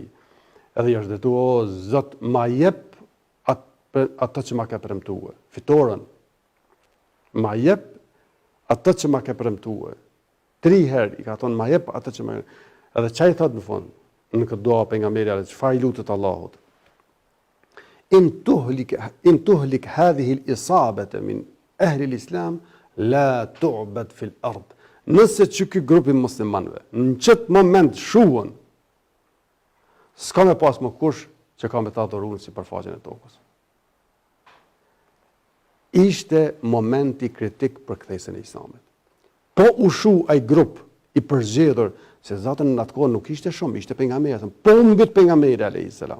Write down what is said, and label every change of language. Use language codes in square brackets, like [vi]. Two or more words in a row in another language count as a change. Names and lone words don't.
[sq] Edhe i është detu, o Zot, ma jep atë që ma ka premtuar, fitoren. Ma jep atë që ma ka premtuar. 3 herë i ka thonë, ma jep atë që ma... Edhe çaj thot në fund, në këtë dua pejgamberi alayhis, çfarë i lutet Allahut? [ar] إن تهلك هذه العصابة من أهل الإسلام لا تعبد في الأرض. [sq] Nëse që ky grup i muslimanëve në çet moment shuhen, s'ka me pas më kush që ka me ta adhuruar si përfaqen e tokës. Ishte momenti kritik për kthesën e Islamit. Po ushu ai grup i përzgjedhur, se zatën në atë kohë nuk ishte shumë, ishte pejgamberi, po u mbyt pejgamberi [ar] عليه السلام.